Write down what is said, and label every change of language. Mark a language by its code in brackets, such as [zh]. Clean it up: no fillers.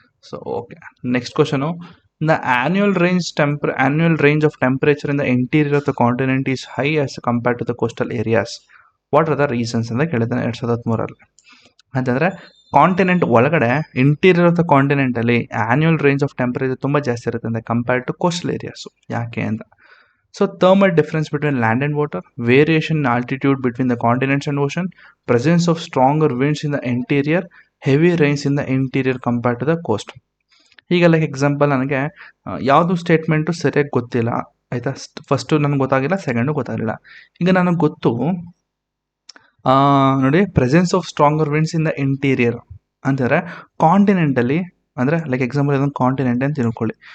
[en] So okay, next question, the annual range of temperature in the interior of the continent is high as compared to the coastal areas. What are the reasons [kn] ಅಂತ ಕೇಳಿದ್ದಾನೆ 2013. ಅಂತಂದರೆ continent ಒಳಗಡೆ interior of the ಕಾಂಟಿನೆಂಟಲ್ಲಿ annual range of temperature ತುಂಬ ಜಾಸ್ತಿ ಇರುತ್ತೆ ಅಂತ compared to coastal areas. ಯಾಕೆ ಅಂತ, [en] So thermal difference between land and water, variation in altitude between the continents and ocean, presence of stronger winds in the interior, heavy rains in the interior compared to the coast. [kn] ಈಗ like example ನನಗೆ ಯಾವುದು statement ಸರಿಯಾಗಿ ಗೊತ್ತಿಲ್ಲ ಆಯಿತಾ. First ನನಗೆ ಗೊತ್ತಾಗಿಲ್ಲ, second ಗೊತ್ತಾಗಲಿಲ್ಲ. ಈಗ ನನಗೆ ಗೊತ್ತು ನೋಡಿ, [en] presence of stronger winds in the interior [kn] ಅಂತಂದರೆ ಕಾಂಟಿನೆಂಟಲ್ಲಿ, ಅಂದರೆ ಲೈಕ್ ಎಕ್ಸಾಂಪಲ್ ಇದೊಂದು ಕಾಂಟಿನೆಂಟ್ ಅಂತ ತಿಳ್ಕೊಳ್ಳಿ.